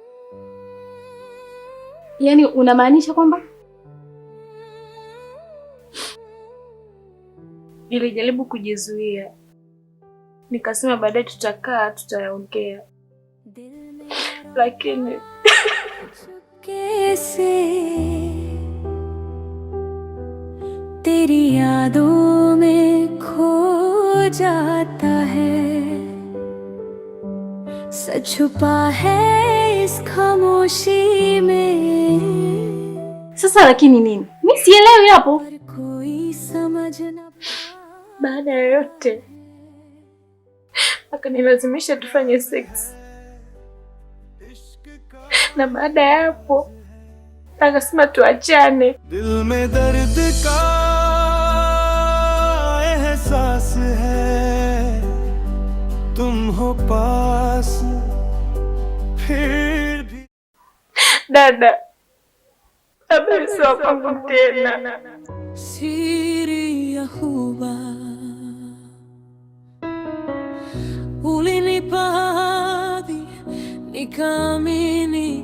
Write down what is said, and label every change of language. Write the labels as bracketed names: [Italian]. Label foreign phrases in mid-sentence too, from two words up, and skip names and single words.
[Swahili] Yaani unamaanisha kwamba? Nilijaribu kujizuia. Nikasema baadaye tutayaongea. Lakini [Hindi] तेरी यादों में खो जाता है, सच छुपा है इस खामोशी में. [Swahili] Sasa lakini nini? Mimi sielewi hapo. [Hindi] कोई समझ ना. [Swahili] Baada ya yote akanilazimisha tufanye sex. Na baada ya hapo akasema tuachane. [Hindi] दिल में दर्द का एहसास है, तुम हो पास फिर भी. [Swahili] Dada, Abel sio kwangu tena. ya huba. Ulinipa ahadi nikaamini.